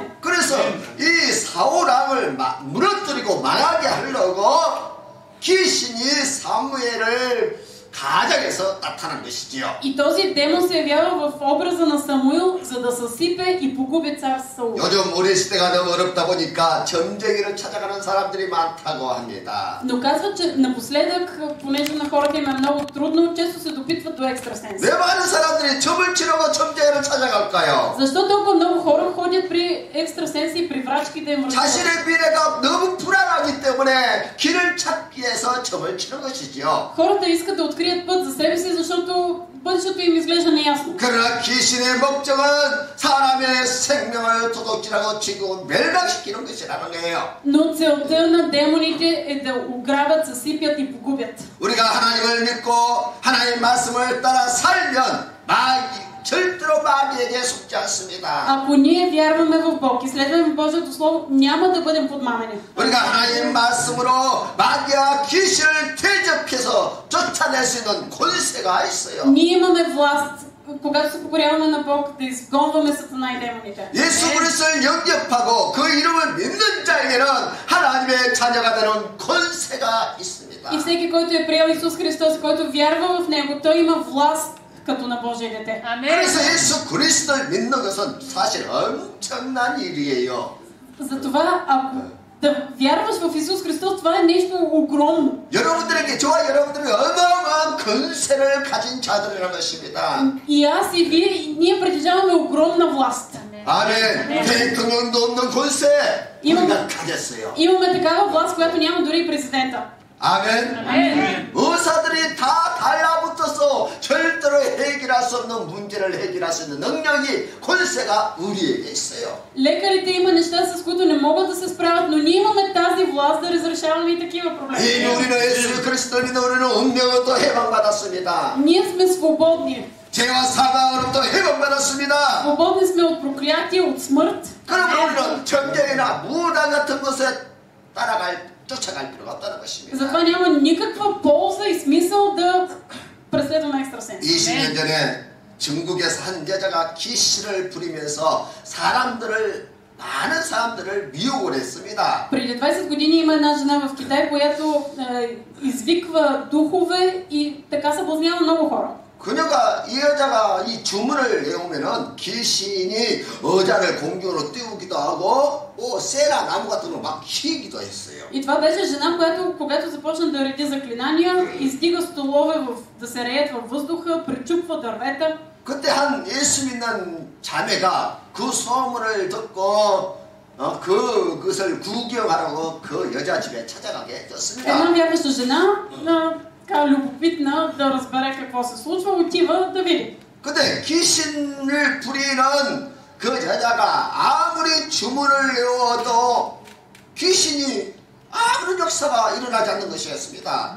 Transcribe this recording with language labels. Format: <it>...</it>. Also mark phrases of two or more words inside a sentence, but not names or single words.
<ko>그래서 이 사울왕을 무너뜨리고 망하게 하려고 귀신이 사무엘을 가장해서 나타난 것이지요.</ko> <bg>И този демон се явява в образа на Самуил, за да съсипе и погуби цар Саул.</bg> <ko>요즘 우리 시대가 너무 어렵다 보니까 점쟁이를 찾아가는 사람들이 많다고 합니다.</ko> <bg>Но казват, че напоследък, понеже на хората им е много трудно, често се допитват до екстрасенси.</bg> <ko>왜 많은 사람들이 점을 치려고 점쟁이를 찾아갈까요?</ko> <bg>Защо толкова много хора ходят при екстрасенси и при врачки да им връщат?</bg> <ko>자신의 미래가 너무 불안하기 때문에 길을 찾기 위해서 점을 치는 것이지요.</ko> <bg>Хората искат да открият път за себе си, защото защото бъдещето им изглежда неясно.</bg> <ko>그러나 귀신의 목적은 사람의 생명을 도둑질하고 죽이고 멸망시키는 것이라는 거예요.</ko> <bg>Но целта на демоните е да ограбят, съсипят и погубят.</bg> <ko>우리가 하나님을 믿고 하나님의 말씀을 따라 살면 절대로 마귀에게 속지 않습니다.</ko> <bg>Ако ние вярваме в Бог и следваме Божието Слово, няма да бъдем подмамени.</bg> <ko>우리가 하나님의 말씀으로 마귀와 귀신을 대적해서 쫓아낼 수 있는 권세가 있어요.</ko> <bg>Ние имаме власт, когато се покоряваме на Бог, да изгонваме Сатана и демоните.</bg> <ko>예수 그리스도를 영접하고 그 이름을 믿는 자에게는 하나님의 자녀가 되는 권세가 있습니다.</ko> <bg>И всеки, който е приел Исус Христос, който вярва в Него, той има власт като на Божие дете.</bg> <ko>그래서 예수 그리스도를 믿는 것은 사실 엄청난 일이에요.</ko> <bg>Затова, ако да вярваш в Исус Христос, това е нещо огромно.</bg> <ko>여러분들에게 저와 여러분들이 어마어마한 권세를 가진 자들이라는 것입니다.</ko> <bg>И аз и вие, ние притежаваме огромна власт.</bg> <ko>아멘. 대통령도 없는 권세 우리가 가졌어요.</ko> <bg>Имаме такава власт, която няма дори и президента.</bg> <ko>아멘. 의사들이 다 달라붙어서 절대로 해결할 수 없는 문제를 해결할 수 있는 능력이 권세가 우리에게 있어요.</ko> <bg>Лекарите има неща, с които не могат да се справят, но ние имаме тази власт да разрешаваме и такива проблеми.</bg> <ko>우리는 예수 그리스도를 믿는 우리는 운명으로부터 해방받았습니다.</ko> <bg>Ние сме свободни.</bg> <ko>죄와 사망으로부터 해방받았습니다.</ko> <bg>Свободни сме от проклятие, от смърт.</bg> <ko>그러므로 우리는 정경이나 무당 같은 것에 쫓아갈 필요가 없다는 것입니다.</ko> <bg>Затова няма никаква полза и смисъл да преследваме екстрасенси.</bg> <ko>20년 전에 중국에서 한 여자가 귀신을 부리면서 많은 사람들을 미혹을 했습니다.</ko> <bg>Преди 20 години има една жена в Китай, която извиква духове и така съблазнява много хора.</bg> <ko>이 여자가 이 주문을 외우면은 귀신이 의자를 공중으로 띄우기도 하고 세라 나무 같은 거 막 휘기도 했어요.</ko> <bg>И това беше жена, която когато започна да реди заклинания, издига столове да се реят във въздуха, пречупва дървета.</bg> <ko>그때 한 예수 믿는 자매가 그 소문을 듣고 그것을 구경하라고 그 여자 집에 찾아가게 됐습니다.</ko> <bg>Една вярваща жена, любопитна да разбере какво се случва, отива да види.</bg> <ko>근데 귀신을 부리는 그 여자가 아무리 주문을 외워도 귀신이 아무런 역사가 일어나지 않는 것이었습니다.</ko>